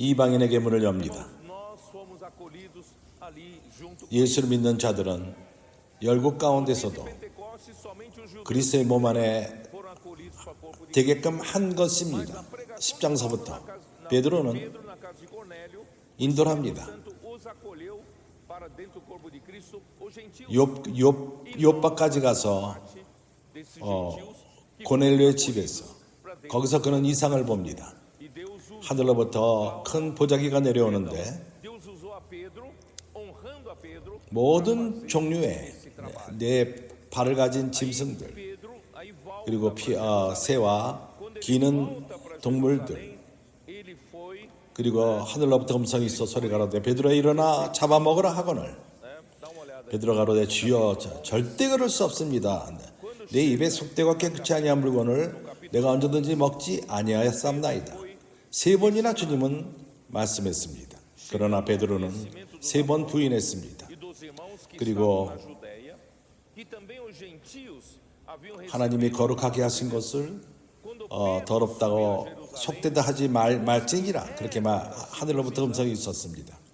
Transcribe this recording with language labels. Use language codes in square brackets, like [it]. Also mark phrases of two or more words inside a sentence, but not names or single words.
[ko] 이방인에게 문을 엽니다. [pt] Nós fomos acolhidos ali junto com [ko] 예수를 믿는 자들은 열국 가운데서도 [pt] Pentecostes, somente os judeus [ko] 그리스도의 몸 안에 [pt] foram acolhidos para o corpo de [ko] 되게끔 한 것입니다. 10장서부터 베드로는 [pt] Pedro na casa de Cornélio. [ko] 인도를 합니다. [pt] Santo os acolheu para dentro do corpo de Cristo, os gentios. [ko] 욥바까지 가서 [pt] Desses gentios que [ko] 고넬료의 집에서 거기서 그는 이상을 봅니다. [pt] e Deus usou, [ko] 하늘로부터 큰 보자기가 내려오는데 [pt] Deus usou a Pedro, honrando a Pedro. [ko] 모든 종류의 네 발을 가진 짐승들 [pt] Pedro aí volta [ko] 그리고 새와 기는 동물들 [pt] ele foi, [ko] 그리고 하늘로부터 음성이 있어 소리가 가로되 베드로야 일어나 잡아먹으라 하거늘 [pt] dá uma olhada. [ko] 베드로가 가로되 주여 절대 그럴 수 없습니다. 내 입에 속되고 깨끗이 아니한 물건을 내가 언제든지 먹지 아니하였사옵나이다. 3번이나 주님은 말씀했습니다. 그러나 베드로는 3번 부인했습니다. 그리고 하나님이 거룩하게 하신 것을 더럽다고 속되다 하지 말지니라, 그렇게 하늘로부터 음성이 있었습니다.